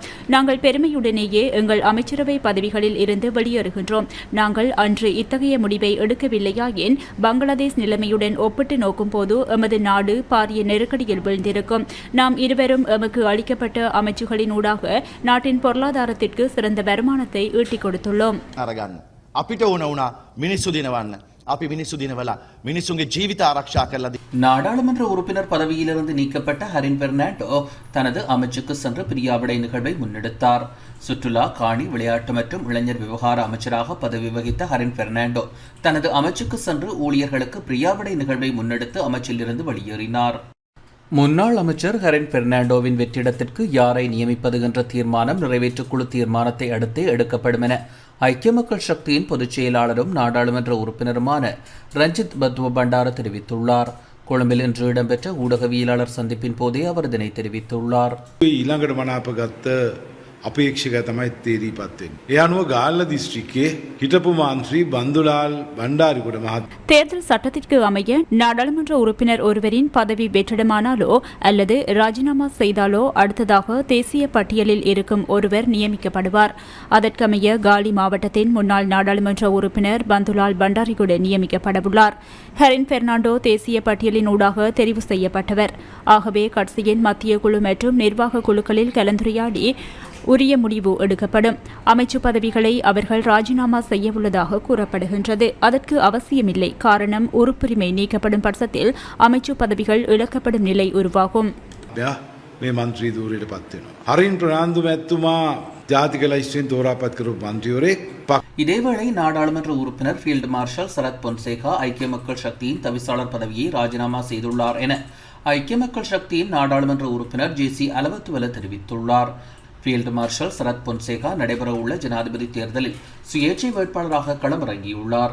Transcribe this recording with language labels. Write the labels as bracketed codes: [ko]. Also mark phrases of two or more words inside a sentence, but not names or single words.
[ta] நாங்கள் பெருமையுடனேயே எங்கள் அமைச்சரவை பதவிகளில் இருந்து வெளியேறுகின்றோம். நாங்கள் அன்று இத்தகைய முடிவை எடுக்கவில்லையாயின் பங்களாதேஷ் நிலைமையுடன் ஒப்பிட்டு நோக்கும்போது எமது நாடு பாரிய நெருக்கடியில் வீழ்ந்திருக்கும். நாம் இருவரும் எமக்கு அளிக்கப்பட்ட அமைச்சுகளினூடாக நாட்டின் பொருளாதாரத்திற்கு சிறந்த வருமானத்தை ஈட்டிக் கொடுத்துள்ளோம். [si] අපිට ඕන වුණා මිනිස්සු දිනවන්න. අපි මිනිස්සු දිනවලා මිනිස්සුන්ගේ ජීවිත ආරක්ෂා කරලා [ta] நாடாளுமன்ற உறுப்பினர் பதவியிலிருந்து நீக்கப்பட்ட ஹரின் பெர்னாண்டோ தனது அமைச்சுக்கு சென்று பிரியாவிடை நிகழ்வை முன்னெடுத்தார். சுற்றுலா, காணி, விளையாட்டு மற்றும் இளைஞர் விவகார அமைச்சராக பதவி வகித்த ஹரின் பெர்னாண்டோ தனது அமைச்சுக்கு சென்று ஊழியர்களுக்கு பிரியாவிடை நிகழ்வை முன்னெடுத்து அமைச்சிலிருந்து வெளியேறினார். முன்னாள் அமைச்சர் ஹரின் பெர்னாண்டோவின் வெற்றிடத்திற்கு யாரை நியமிப்பது என்ற தீர்மானம் நிறைவேற்றுக்குழு தீர்மானத்தை அடுத்தே எடுக்கப்படும் என ஐக்கிய மக்கள் சக்தியின் பொதுச் செயலாளரும் நாடாளுமன்ற உறுப்பினருமான ரஞ்சித் பத்வ பண்டார தெரிவித்துள்ளார். கொழும்பில் இன்று இடம்பெற்ற ஊடகவியலாளர் சந்திப்பின் போதே அவர் இதனை தெரிவித்துள்ளார். [si] ඊළඟට මනාපගත්ත අපේක්ෂක තමයි තේරීපත් වෙන්නේ. ඒ අනුව ගාල්ල දිස්ත්‍රික්කයේ හිටපු මන්ත්‍රී බන්දුලාල් බණ්ඩාරිගොඩ මහත්මයා [ta] தேர்தல் சட்டத்திற்கு அமைய நாடாளுமன்ற உறுப்பினர் ஒருவரின் பதவி வெற்றிடமானாலோ அல்லது ராஜினாமா செய்தாலோ அடுத்ததாக தேசிய பட்டியலில் இருக்கும் ஒருவர் நியமிக்கப்படுவார். அதற்கமைய காலி மாவட்டத்தின் முன்னாள் நாடாளுமன்ற உறுப்பினர் பந்துலால் பண்டாரிகுட நியமிக்கப்படவுள்ளார். ஹரின் பெர்னாண்டோ தேசிய பட்டியலின் ஊடாக தெரிவு செய்யப்பட்டவர். ஆகவே கட்சியின் மத்திய குழு மற்றும் நிர்வாக குழுக்களில் கலந்துரையாடி உரிய முடிவு எடுக்கப்படும். அமைச்சு பதவிகளை அவர்கள் ராஜினாமா செய்யவுள்ளதாக கூறப்படுகின்றது. அதற்கு அவசியமில்லை. காரணம், உறுப்புரிமை நீக்கப்படும் பட்சத்தில் அமைச்சு பதவிகள் இழக்கப்படும் நிலை உருவாகும். [si] මේ මන්ත්‍රී ධූරයට පත් වෙනවා. හරින් ප්‍රනාන්දු මැතිතුමා ජාතික ලයිස්තුවෙන් තෝරාපත් කරපු මන්ත්‍රීවරයෙක්. [ta] இதேவேளை நாடாளுமன்ற உறுப்பினர் ஃபீல்டு மார்ஷல் சரத் பொன்சேகா ஐக்கிய மக்கள் சக்தியின் தவிசாளர் பதவியை ராஜினாமா செய்துள்ளார் என ஐக்கிய மக்கள் சக்தியின் நாடாளுமன்ற உறுப்பினர் ஜே.சி. அலவத்துவல தெரிவித்துள்ளார். ஃபீல்டு மார்ஷல் சரத் பொன்சேகா நடைபெறவுள்ள ஜனாதிபதி தேர்தலில் சுயேட்சை வேட்பாளராக களமிறங்கியுள்ளார்.